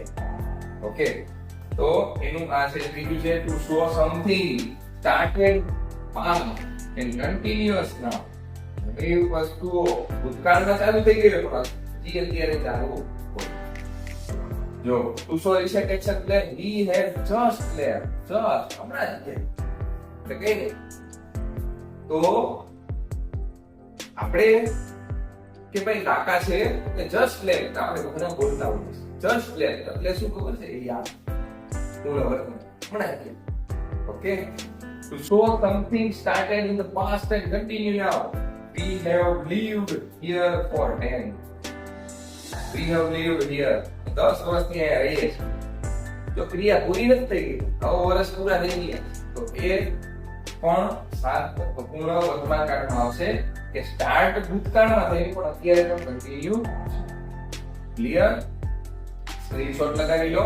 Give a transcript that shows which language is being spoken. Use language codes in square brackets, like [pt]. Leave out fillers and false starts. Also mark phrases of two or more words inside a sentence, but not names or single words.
[en] ઓકે, [gu] તો એનું આ છે ત્રીજું છે [en] to show something started past and continuous now. [gu] એ વસ્તુઓ ભૂતકાળમાં ચાલુ થઈ ગઈ પણ હજી અત્યારે ચાલુ હોય. [en] જો to show recent action એટલે he has just left. [gu] just હમણાં જ ગયા. એટલે કઈ નહીં. તો આપણે કે ભાઈ કાકા છે એટલે [en] just left [gu] આપણે ઘણા બોલતા હોઈએ. [en] just left [gu] એટલે શું ખબર છે? યાદ પૂર્ણ વર્તમાન હમણાં જ ગયા. [en] ઓકે, to show something started in the past and continue now. We have lived here for 10. We have lived here. [gu] 10 વર્ષથી અહીંયા રહીએ છીએ. જો ક્રિયા પૂરી નથી થઈ ગઈ, 9 વર્ષ પૂરા થઈ ગયા, તો એ પણ પૂર્ણ વર્તમાન કાળમાં આવશે કે સ્ટાર્ટ ભૂતકાળમાં થઈ પણ અત્યારે પણ કન્ટિન્યુ. [en] clear? screenshot [gu] લગાવી લો.